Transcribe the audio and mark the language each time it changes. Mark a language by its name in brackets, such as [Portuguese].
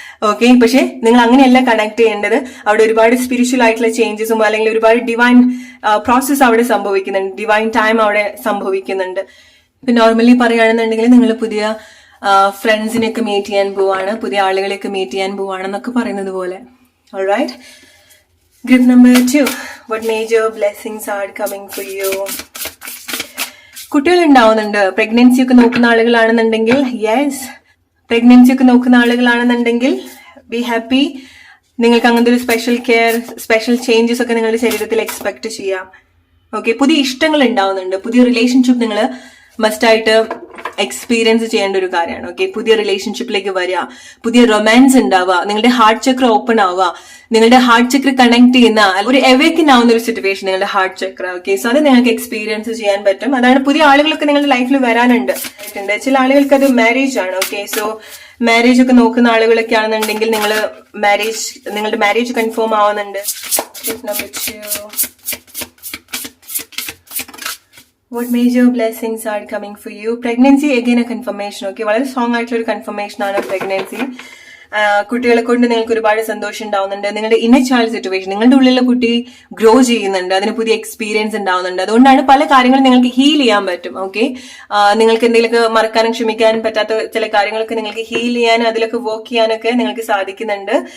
[Malayalam] Okay, പക്ഷെ നിങ്ങൾ അങ്ങനെയല്ല കണക്ട് ചെയ്യേണ്ടത്. അവിടെ ഒരുപാട് സ്പിരിച്വൽ ആയിട്ടുള്ള ചേഞ്ചസും അല്ലെങ്കിൽ ഒരുപാട് ഡിവൈൻ പ്രോസസ് അവിടെ സംഭവിക്കുന്നുണ്ട്, ഡിവൈൻ ടൈം അവിടെ സംഭവിക്കുന്നുണ്ട്. ഇപ്പൊ നോർമലി പറയുകയാണെന്നുണ്ടെങ്കിൽ നിങ്ങൾ പുതിയ ഫ്രണ്ട്സിനെയൊക്കെ മീറ്റ് ചെയ്യാൻ പോവാണ്, പുതിയ ആളുകളെയൊക്കെ മീറ്റ് ചെയ്യാൻ പോവാണെന്നൊക്കെ പറയുന്നത് പോലെ. [English] Alright, group number 2. What major blessings are coming for you? [Malayalam] കുട്ടികൾ ഉണ്ടാവുന്നുണ്ട്. പ്രഗ്നൻസി ഒക്കെ നോക്കുന്ന ആളുകളാണെന്നുണ്ടെങ്കിൽ യെസ്, പ്രഗ്നൻസി ഒക്കെ നോക്കുന്ന ആളുകളാണെന്നുണ്ടെങ്കിൽ [English] Be happy. [Malayalam] നിങ്ങൾക്ക് അങ്ങനത്തെ ഒരു സ്പെഷ്യൽ കെയർ, സ്പെഷ്യൽ ചേഞ്ചസ് ഒക്കെ നിങ്ങളുടെ ശരീരത്തിൽ എക്സ്പെക്ട് ചെയ്യാം. ഓക്കെ, പുതിയ ഇഷ്ടങ്ങൾ ഉണ്ടാവുന്നുണ്ട്. പുതിയ റിലേഷൻഷിപ്പ് നിങ്ങൾ മസ്റ്റായിട്ട് എക്സ്പീരിയൻസ് ചെയ്യേണ്ട ഒരു കാര്യമാണ്. ഓക്കെ, പുതിയ റിലേഷൻഷിപ്പിലേക്ക് വരിക, പുതിയ റൊമാൻസ് ഉണ്ടാവുക, നിങ്ങളുടെ ഹാർട്ട് ചക്ര ഓപ്പൺ ആവുക, നിങ്ങളുടെ ഹാർട്ട് ചക്ര കണക്ട് ചെയ്യുന്ന ഒരു എവേക്കൻ ആവുന്ന ഒരു സിറ്റുവേഷൻ നിങ്ങളുടെ ഹാർട്ട് ചക്ര. ഓക്കെ, സോ അത് നിങ്ങൾക്ക് എക്സ്പീരിയൻസ് ചെയ്യാൻ പറ്റും. അതാണ് പുതിയ ആളുകളൊക്കെ നിങ്ങളുടെ ലൈഫിൽ വരാനുണ്ട്. ചില ആളുകൾക്ക് അത് മാരേജ് ആണ്. ഓക്കെ, സോ മാരേജ് ഒക്കെ നോക്കുന്ന ആളുകളൊക്കെ ആണെന്നുണ്ടെങ്കിൽ നിങ്ങളുടെ മാരേജ് കൺഫേം ആവുന്നുണ്ട്. [English] Number 2. What major blessings are coming for you? Pregnancy, again a confirmation. [Malayalam] Okay, വളരെ സ്ട്രോങ് ആയിട്ടുള്ള ഒരു കൺഫർമേഷൻ ആണ് pregnancy. കുട്ടികളെ കൊണ്ട് നിങ്ങൾക്ക് ഒരുപാട് സന്തോഷം ഉണ്ടാവുന്നുണ്ട്. നിങ്ങളുടെ ഇന്നർ ചൈൽഡ് സിറ്റുവേഷൻ, നിങ്ങളുടെ ഉള്ളിലുള്ള കുട്ടി ഗ്രോ ചെയ്യുന്നുണ്ട്, അതിന് പുതിയ എക്സ്പീരിയൻസ് ഉണ്ടാവുന്നുണ്ട്. അതുകൊണ്ടാണ് പല കാര്യങ്ങളും നിങ്ങൾക്ക് ഹീൽ ചെയ്യാൻ പറ്റും. ഓക്കെ, നിങ്ങൾക്ക് എന്തെങ്കിലുമൊക്കെ മറക്കാനും ക്ഷമിക്കാനും പറ്റാത്ത ചില കാര്യങ്ങളൊക്കെ നിങ്ങൾക്ക് ഹീൽ ചെയ്യാനും അതിലൊക്കെ വർക്ക് ചെയ്യാനൊക്കെ നിങ്ങൾക്ക് സാധിക്കുന്നുണ്ട്.